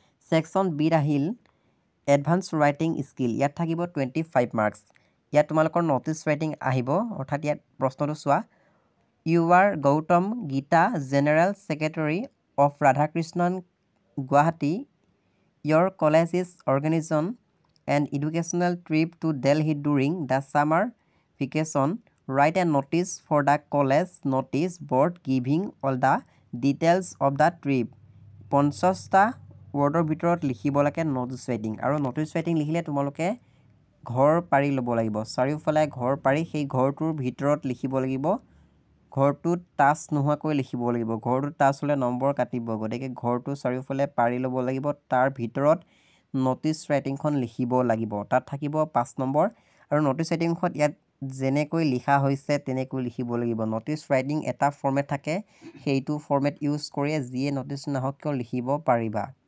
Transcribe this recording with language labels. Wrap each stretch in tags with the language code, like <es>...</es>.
<as>সেকশ্যন বিত আহিল advance writing skill ইয়াত থাকিব 25 মাৰ্কছ ইয়াত তোমালোকৰ নটিছ ৰাইটিং আহিব অৰ্থাৎ ইয়াত প্ৰশ্নটো চোৱা</as> <en>You are Gautam Gita general secretary of Radhakrishnan Guwahati your college is organizing an educational trip to Delhi during the summer vacation. Write a notice for the college notice board giving all the details of the trip.</en> <as>50টা ৱৰ্ডৰ ভিতৰত লিখিব লাগে notice writing আৰু notice writing লিখিলে তোমালোকে ঘৰ পাৰি ল'ব লাগিব চাৰিওফালে ঘৰ পাৰি সেই ঘৰটোৰ ভিতৰত লিখিব লাগিব ঘৰটোত টাচ নোহোৱাকৈ লিখিব লাগিব ঘৰটোত টাচ হ'লে নম্বৰ কাটিব গতিকে ঘৰটো চাৰিওফালে পাৰি ল'ব লাগিব তাৰ ভিতৰত নটিছ ৰাইটিংখন লিখিব লাগিব তাত থাকিব 5 নম্বৰ আৰু নটিছ ৰাইটিংখন ইয়াত যেনেকৈ লিখা হৈছে তেনেকৈ লিখিব লাগিব নটিছ ৰাইটিং এটা ফৰ্মেট থাকে সেইটো ফৰ্মেট ইউজ কৰি যিয়ে নটিছ নাহক কিয় লিখিব পাৰিবা</as>